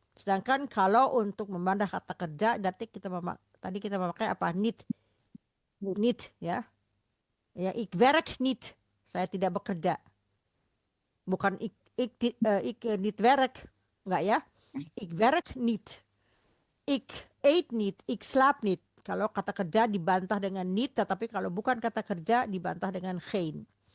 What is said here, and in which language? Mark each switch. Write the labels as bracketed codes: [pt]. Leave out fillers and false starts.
[id] Sedangkan kalau untuk memandang kata kerja berarti tadi kita memakai apa, niet ya. [nl] Ya, ik werk niet, [id] saya tidak bekerja. Bukan [nl] ik niet werk, [id] enggak ya. [nl] Ik werk niet. Ik eet niet, ik slaap niet. [id] Kalau kata kerja dibantah dengan niet, tetapi kalau bukan kata kerja dibantah dengan geen.